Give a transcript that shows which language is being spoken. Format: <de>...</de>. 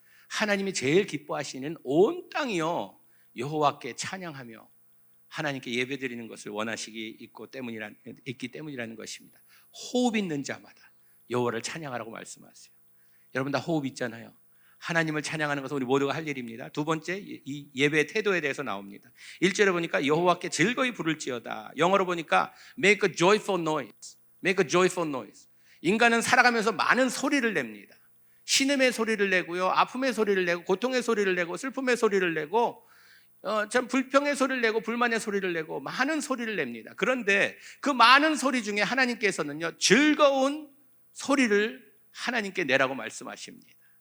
<ko>하나님이 제일 기뻐하시는 온 땅이요, 여호와께 찬양하며 하나님께 예배 드리는 것을 원하시기 있기 때문이라는 것입니다. 호흡 있는 자마다 여호와를 찬양하라고 말씀하세요. 여러분 다 호흡 있잖아요. 하나님을 찬양하는 것은 우리 모두가 할 일입니다. 두 번째, 이 예배의 태도에 대해서 나옵니다. 1절에 보니까 여호와께 즐거이 부를지어다. 영어로 보니까</ko> <en>make a joyful noise. make a joyful noise.</en> <ko>인간은 살아가면서 많은 소리를 냅니다. 신음의 소리를 내고요, 아픔의 소리를 내고, 고통의 소리를 내고, 슬픔의 소리를 내고, 참 불평의 소리를 내고, 불만의 소리를 내고, 많은 소리를 냅니다. 그런데 그 많은 소리 중에 하나님께서는요, 즐거운 소리를 하나님께 내라고 말씀하십니다.</ko>